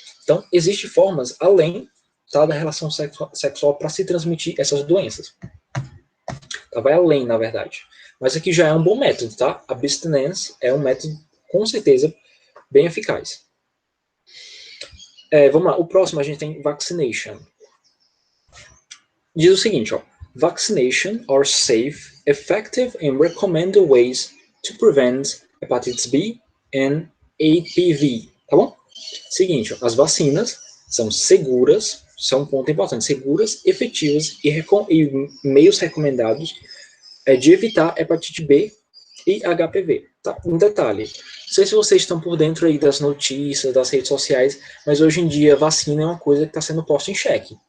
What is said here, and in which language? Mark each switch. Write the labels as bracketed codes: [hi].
[pt] Então, existem formas além, tá, da relação sexual para se transmitir essas doenças. Tá, vai além, na verdade. Mas aqui já é um bom método, tá? Abstinence é um método, com certeza, bem eficaz. Vamos lá, o próximo a gente tem vaccination. Diz o seguinte, ó. [en] Vaccination are safe, effective and recommended ways to prevent hepatitis B and HPV, [pt] tá bom? Seguinte, ó, as vacinas são seguras, são um ponto importante, seguras, efetivas e meios recomendados de evitar hepatite B e HPV. Tá? Um detalhe, não sei se vocês estão por dentro aí das notícias, das redes sociais, mas hoje em dia vacina é uma coisa que está sendo posta em xeque.